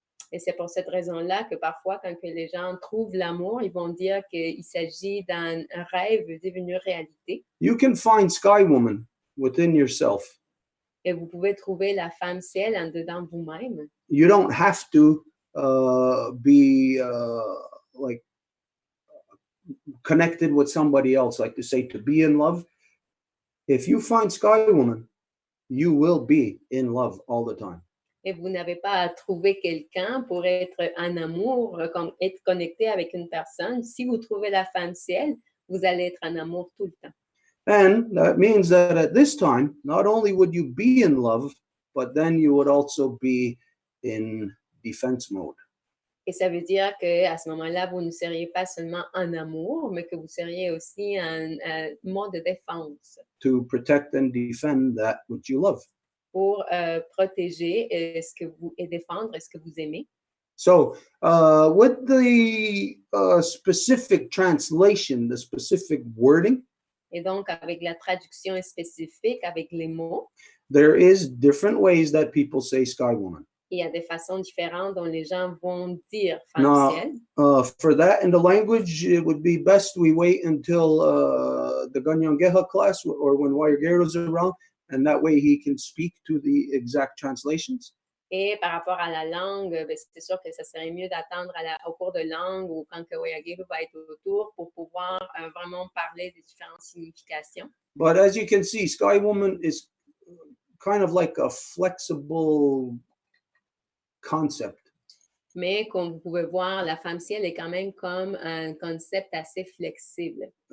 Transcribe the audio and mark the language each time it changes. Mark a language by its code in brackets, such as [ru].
[fr] Et c'est pour cette raison-là que parfois, quand que les gens trouvent l'amour, ils vont dire qu'il s'agit d'un rêve devenu réalité. [en] You can find Sky Woman within yourself. [fr] Et vous pouvez trouver la femme ciel en dedans vous-même. [en] You don't have to be like connected with somebody else, like to say to be in love. If you find Sky Woman, you will be in love all the time. [fr] Et vous n'avez pas à trouver quelqu'un pour être en amour, comme être connecté avec une personne. Si vous trouvez la femme ciel, vous allez être en amour tout le temps. [en] And that means that at this time, not only would you be in love, but then you would also be in defense mode. [fr] Et ça veut dire qu'à ce moment-là, vous ne seriez pas seulement en amour, mais que vous seriez aussi en mode de défense. [en] To protect and defend that which you love. [fr] Pour protéger et défendre ce que vous aimez. [en] So, with the specific translation, the specific wording, [fr] et donc avec la traduction spécifique, avec les mots, [en] there is different ways that people say Sky Woman. [fr] Il y a des façons différentes dont les gens vont dire femme ciel. [en] For that in the language, it would be best we wait until the Ganyangeha class or when Wayagero is around, and that way he can speak to the exact translations. [fr] Et par rapport à la langue, c'est sûr que ça serait mieux d'attendre au cours de langue ou quand Wayagero va être autour pour pouvoir vraiment parler des différentes significations. [en] But as you can see, Sky Woman is kind of like a flexible concept. [fr] Mais comme vous pouvez voir, la femme ciel est quand même comme un concept assez flexible.